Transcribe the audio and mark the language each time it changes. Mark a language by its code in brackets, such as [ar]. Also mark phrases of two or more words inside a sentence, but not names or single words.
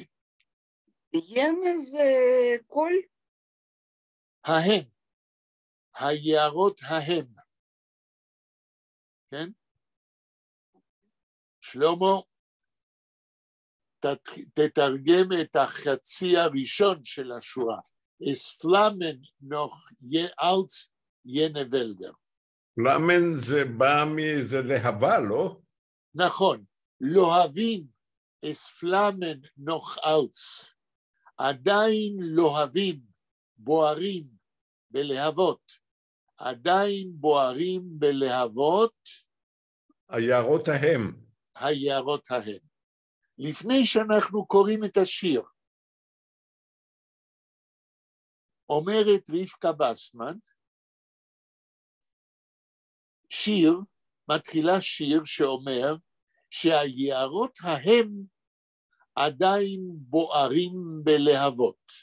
[he] ינה זה כל? ההם. היערות ההם. כן? שלמה, תתרגם את החצי הראשון של השורה. [yi] עס פֿלאַמען נאָך אַלץ יענע וועלדער. [he] פלאמן זה בא מזה להבה, לא? נכון, לוהבים, [yi] עס פֿלאַמען נאָך אַלץ. [he] עדיין לוהבים, בוערים בלהבות. עדיין בוערים בלהבות. היערות ההם. היערות ההם. לפני שאנחנו קוראים את השיר, אומרת רבקה בסמן, שיר, מתחילה שיר שאומר שהיערות ההם עדיין בוערים בלהבות.